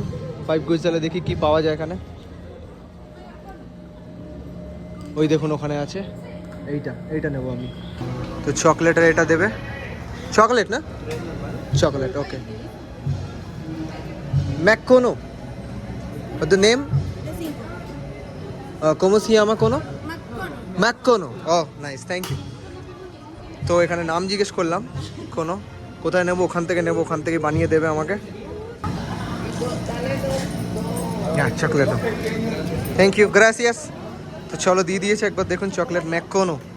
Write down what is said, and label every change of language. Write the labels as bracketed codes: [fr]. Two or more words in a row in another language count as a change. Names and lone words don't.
[bn] 5 কুইটসালে দেখি কি পাওয়া যায় এখানে। ওই দেখুন ওখানে আছে, এইটা নেবো আমি। তো চকলেটের এটা দেবে, চকলেট না, চকলেট ওকে। [es] ম্যাককোনো, [en] the name [es] ¿cómo se llama কোনো? [en] ম্যাককোনো. Oh nice, thank you। [bn] তো এখানে নাম জিজ্ঞেস করলাম কোনো, কোথায় নেবো, ওখান থেকে বানিয়ে দেবে আমাকে। হ্যাঁ চকলেট, [en] thank you, [bn] গ্রাসিয়াস। তো চলো দিয়ে দিয়েছে একবার দেখুন চকলেট ম্যাককোনো।